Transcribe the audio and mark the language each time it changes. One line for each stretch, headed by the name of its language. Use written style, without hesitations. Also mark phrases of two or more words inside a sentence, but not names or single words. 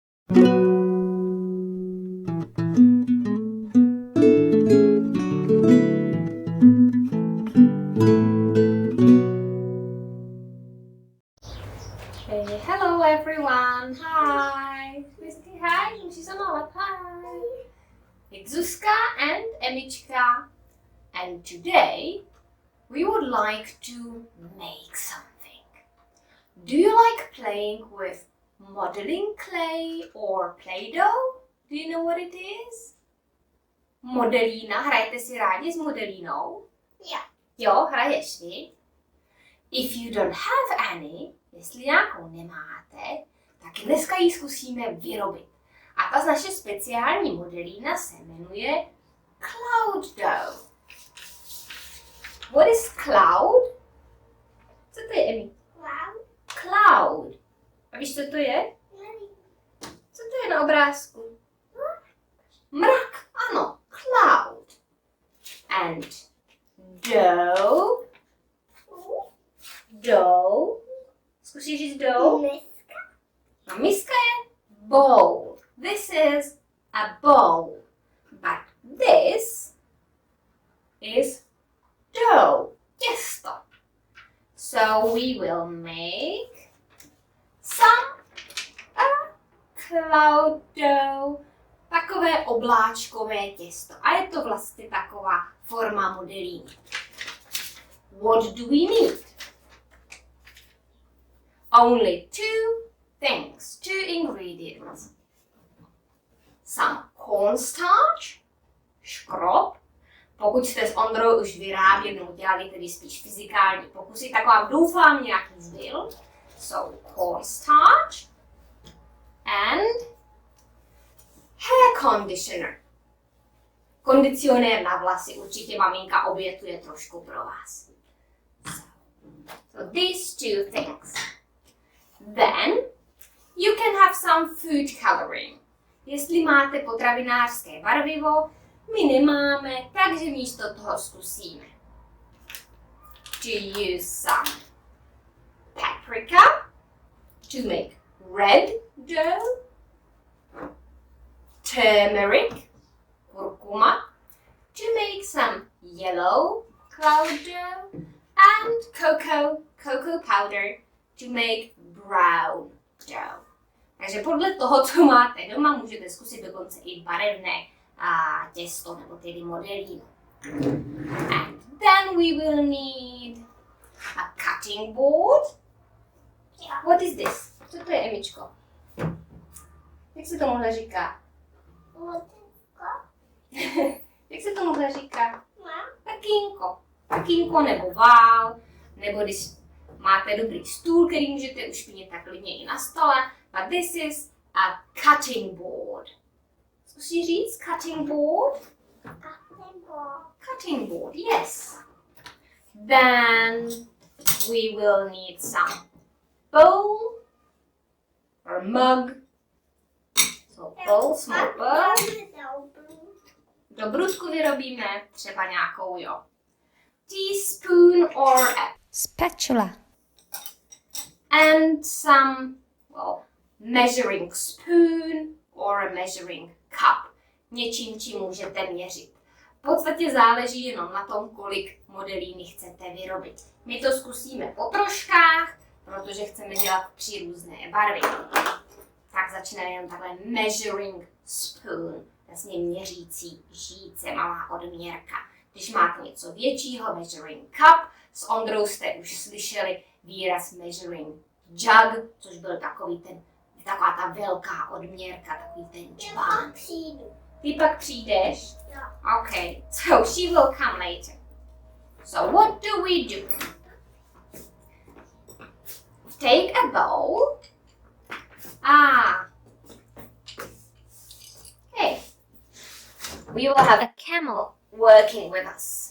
English: Hey, hello everyone. Hi. Whisky, hi.
Czech: Musí se mávat.
English: Hi. It's Zuzka and Emička. And today we would like to make something. Do you like playing with modeling clay or Play-Doh? Do you know what it is?
Czech: Modelína. Hrajete si rádi s modelínou?
English: Yeah.
Czech: Jo, hraješ ty?
English: If you don't have any,
Czech: jestli nějakou nemáte, tak dneska ji zkusíme vyrobit. A ta naše speciální modelína se jmenuje Cloud Dough.
English: What is cloud?
Czech: Co to je, Emi?
English: Cloud?
Czech: Cloud. A víš, co to je? Nevím. Co to je na obrázku? Mrak, ano,
English: cloud. And dough. Dough.
Czech: Zkusíš říct dough? Miska. A miska je bowl.
English: This is a bowl. But this is dough. Těsto. So we will make some cloud dough.
Czech: Takové obláčkové těsto. A je to vlastně taková forma modelíny.
English: What do we need? Only two things, two ingredients. Some cornstarch,
Czech: škrob. Pokud jste s Ondrou už vyráběli nebo dělali tedy spíš fyzikální pokusy, tak vám doufám nějaký zbyl.
English: So cornstarch and hair conditioner.
Czech: Kondicionér na vlasy, určitě maminka obětuje trošku pro vás.
English: So these two things. Then you can have some food coloring.
Czech: Jestli máte potravinářské barvivo, my nemáme, takže místo toho zkusíme.
English: To use some paprika to make red dough, turmeric, kurkuma, to make some yellow cloud dough, and cocoa powder to make brown dough.
Czech: Takže podle toho, co máte doma, můžete zkusit dokonce i barevné těsto nebo tedy modelínu.
English: And then we will need a cutting board. What is this?
Czech: Co to je, Emičko? Jak se tomuhle říká? Jak se tomuhle říká? Takínko. Takínko nebo vál, nebo když máte dobrý stůl, který můžete ušpinit tak klidně i na stole.
English: But this is a cutting board.
Czech: Zkusí říct
English: cutting board? Cutting board. Cutting board, yes. Then we will need some bowl or mug. So bowl, small bowl.
Czech: Do brudku vyrobíme třeba nějakou, jo,
English: teaspoon or a spatula. And some, well, measuring spoon or a measuring cup.
Czech: Něčím, čím můžete měřit. V podstatě záleží jenom na tom, kolik modelíny chcete vyrobit. My to zkusíme po troškách, protože chceme dělat 3 různé barvy. Tak začneme jenom takhle
English: measuring spoon,
Czech: vlastně měřící žíce, malá odměrka. Když máte něco většího,
English: measuring cup,
Czech: s Ondrou jste už slyšeli výraz
English: measuring jug,
Czech: což byl taková ta velká odměrka, takový ten džbán. Ty pak přijdeš?
English: Okay, so she will come later. So what do we do? Take a bowl. Okay. We will have a camel working with us.